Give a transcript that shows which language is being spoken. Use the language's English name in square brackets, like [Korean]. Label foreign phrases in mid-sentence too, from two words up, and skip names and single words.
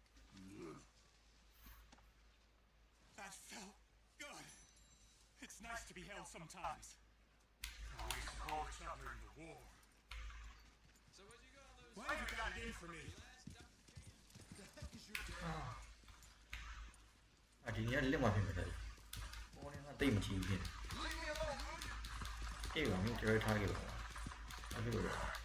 [English] That felt good. It's nice to be held sometimes. We saw each other in the war. So what you gonna lose? Why you got it in for me? The heck is your dad? [Burmese] အဒီနေ့လက်မဖြစ်နေတယ်ဟိုနေ့ကတိတ်မကြည့်ဘူးဖြစ်အေးပါမျိုးတော်ထားခဲ့ပါအဲ့လိုပဲ